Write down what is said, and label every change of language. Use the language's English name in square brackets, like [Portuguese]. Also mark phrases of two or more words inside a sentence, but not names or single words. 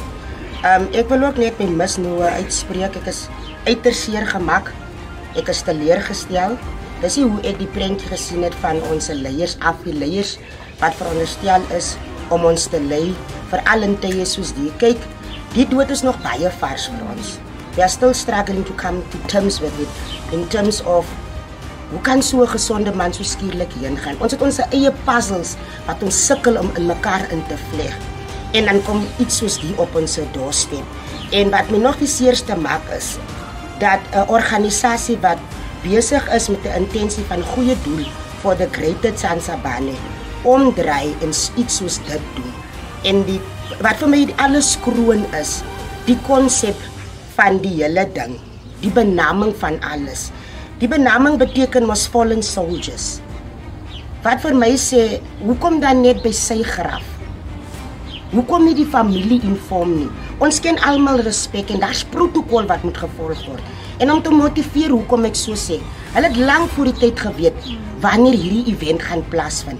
[Afrikaans] Ek wil ook net my misnoë uitspreek. Ek is uiters seer gemaak. Ek is teleurgestel. Dis nie hoe ek die prentjie gesien het van ons leiers af, die leiers wat veronderstel is om ons te lei veral in tye soos die. Kyk, die dood is nog baie vars vir ons. [English] We are still struggling to come to terms with it, in terms of [Afrikaans] hoe kan so 'n gesonde man so skielik heen gaan. Ons het ons eie puzzles wat ons sukkel om in mekaar in te vleg. En dan kom iets soos die op ons doorstep. En wat my nog die seerste maak is dat 'n organisasie wat besig is met 'n intensie van goeie doel vir [English] the greater [Afrikaans] Tsansabane omdraai en iets soos dit doen. En wat vir my alles kroon is, die konsep van die hele ding, die benaming van alles. Die benaming beteken mos [English] fallen soldiers. [Afrikaans] Wat vir my sê, hoekom dan net by sy graf? Hoekom nie die familie inform nie? Ons ken almal respek en daar's protokol wat moet gevolg word. En om te motiveer hoekom ek so sê, hulle het lank voor die tyd geweet wanneer hierdie event gaan plaasvind.